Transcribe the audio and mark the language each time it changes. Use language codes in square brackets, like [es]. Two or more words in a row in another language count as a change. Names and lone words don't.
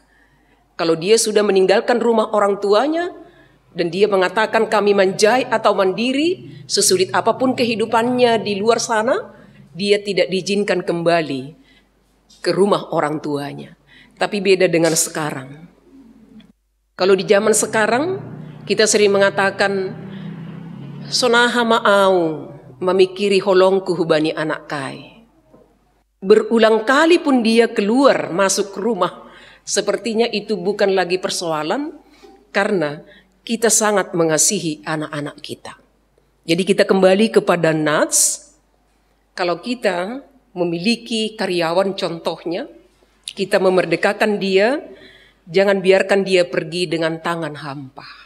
[id] Kalau dia sudah meninggalkan rumah orang tuanya, dan dia mengatakan kami manjai atau mandiri, sesulit apapun kehidupannya di luar sana, dia tidak diizinkan kembali ke rumah orang tuanya. Tapi beda dengan sekarang. Kalau di zaman sekarang, kita sering mengatakan, [bts] sonaha maau memikiri holongku hubani anak kai. [id] Berulang kali pun dia keluar masuk rumah, sepertinya itu bukan lagi persoalan, karena kita sangat mengasihi anak-anak kita. Jadi kita kembali kepada Nats. Kalau kita memiliki karyawan contohnya, kita memerdekakan dia, jangan biarkan dia pergi dengan tangan hampa.